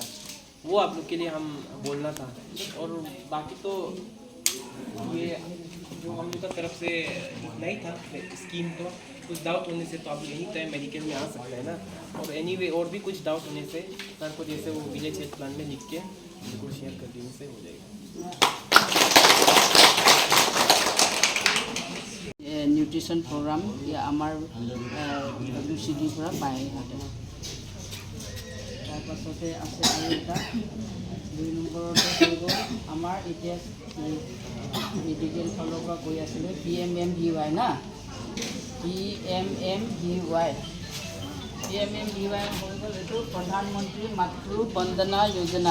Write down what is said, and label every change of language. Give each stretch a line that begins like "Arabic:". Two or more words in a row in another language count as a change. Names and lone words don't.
Hindi: वो आप लोग के लिए हम बोलना था। और बाकी तो ये जो हम लोग का तरफ से इतना ही था स्कीम। तो कुछ डाउट होने से तो आप यहीं टाइम मेडिकल में आ सकते हैं ना। और एनीवे और भी कुछ डाउट होने से सर को जैसे वो
English: village health plan
Hindi: में लिख के उनको शेयर कर देने से हो जाएगा।
English: nutrition program
Assamese: আমাৰ WCDৰ পৰা পায় ইহঁতে। তাৰপাছতে আছে আৰু এটা 2 নম্বৰতে হৈ গ'ল আমাৰ এতিয়া মেডিকেল ফালৰ পৰা কৈ আছিলে PMMVY না, PMMVY হৈ গ'ল এইটো প্ৰধানমন্ত্ৰী মাতৃ বন্দনা যোজনা।